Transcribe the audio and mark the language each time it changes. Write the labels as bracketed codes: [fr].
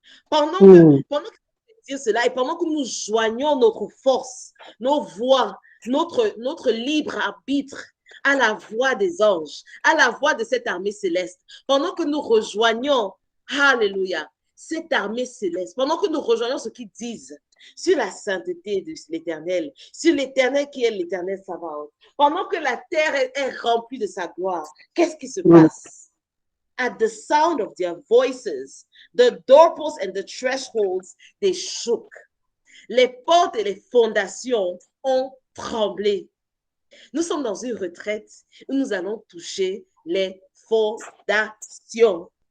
[fr] Pendant que nous disons cela, et pendant que nous joignons notre force, nos voix, notre libre arbitre à la voix des anges, à la voix de cette armée céleste, pendant que nous rejoignons, alléluia, cette armée céleste, pendant que nous rejoignons ce qu'ils disent sur la sainteté de l'Éternel, sur l'Éternel qui est l'Éternel Sabaoth, pendant que la terre est remplie de sa gloire, qu'est-ce qui se passe? [en] At the sound of their voices, the doorposts and the thresholds, they shook. [fr] Les portes et les fondations ont tremblé. Nous sommes dans une retraite où nous allons toucher les fondations.